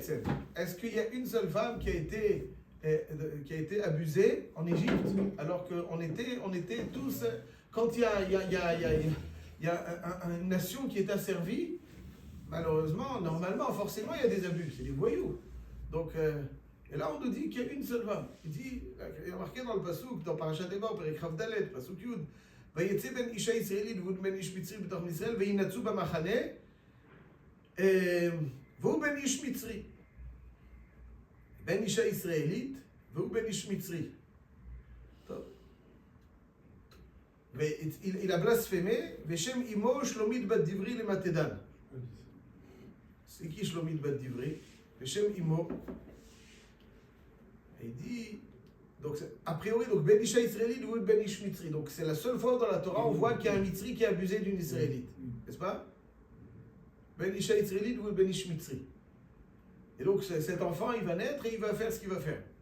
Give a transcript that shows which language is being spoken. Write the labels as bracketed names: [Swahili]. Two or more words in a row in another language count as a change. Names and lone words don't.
[French] Est-ce qu'il y a une seule femme qui a été abusée en Égypte alors qu'on était tous, quand il y a une nation qui est asservie, malheureusement, normalement, forcément, il y a des abus, c'est des voyous. Donc, et là, on nous dit qu'il y a une seule femme. Il y a marqué dans le Pasuk, dans [Hebrew] פרשת אמור, פרק כ"ד, פסוק י', ויצא בן אשה ישראלית והוא בן איש מצרי בתוך ישראל וינצו במחנה והוא בן איש מצרי. בן אישה ישראלית והוא בן איש מצרי. טוב. [French] Il a blasphémé, [Hebrew] ושם אמו שלומית בת דברי למתדן. [French] C'est qui [Hebrew] שלומית בת דברי? ושם אמו. [French] Il dit, donc a priori, donc [Hebrew] בן אישה [French] israélite ou [Hebrew] בן איש מצרי. [French] Donc c'est la seule fois dans la Torah où on voit qu'il y a un Mitzri qui a abusé d'une israélite. N'est-ce pas? [Hebrew] בן אישה [French] israélite ou [Hebrew] בן איש מצרי. [French] Et donc cet enfant, il va naître et il va faire ce qu'il va faire.